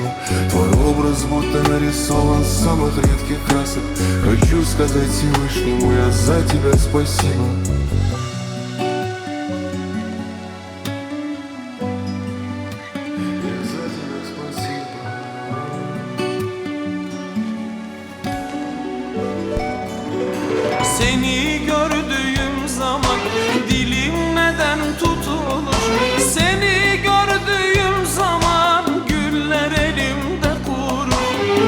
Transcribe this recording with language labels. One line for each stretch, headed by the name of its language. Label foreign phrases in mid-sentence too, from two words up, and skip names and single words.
Russian: Твой образ будто нарисован с самых редких красок. Хочу сказать сказать Всевышнему я за тебя спасибо. Я за тебя спасибо.
Turkish: Seni gördüğüm zaman dilim neden tutulur? Seni gördüğüm zaman güller elimde kurur.